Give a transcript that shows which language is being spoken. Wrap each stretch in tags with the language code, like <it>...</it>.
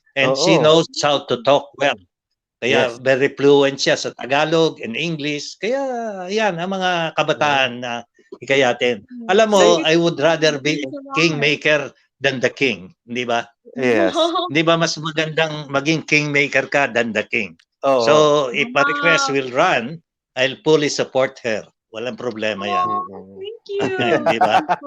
<en>And she knows how to talk well.</en> <tl>Kaya very fluent siya sa Tagalog and English. Kaya yan, ang mga kabataan na hikayatin. Alam mo,</tl> <en>I would rather be a kingmaker than the king.</en> <tl>Hindi ba?</tl> <en>Yes.</en> <tl>Hindi ba mas magandang maging kingmaker ka</tl> <en>than the king?</en> <tl>Oo.</tl> <en>So, if Maricres will run, I'll fully support her.</en> <tl>Walang problema yan.</tl> <en>Thank you.</en> <tl>Di ba?</tl>